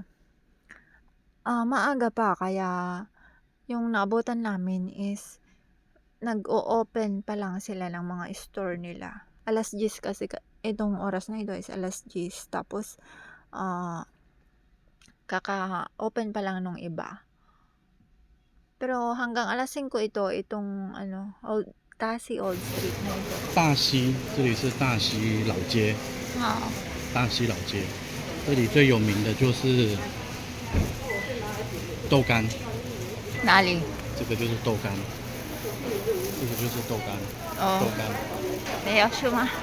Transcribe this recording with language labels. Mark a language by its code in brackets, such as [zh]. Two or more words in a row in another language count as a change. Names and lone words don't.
[tl] Maaga pa kaya yung naabutan namin is nag-o-open pa lang sila ng mga store nila. Alas 10 kasi itong oras na ito is alas 10. Tapos kaka-open pa lang nung iba. Pero hanggang alas 5 itong ano, Tassie Old Street na ito. [zh] 大溪，这里是大溪老街，大溪老街，这里最有名的就是豆干，哪里？这个就是豆干，这个就是豆干，豆干，没有吃吗？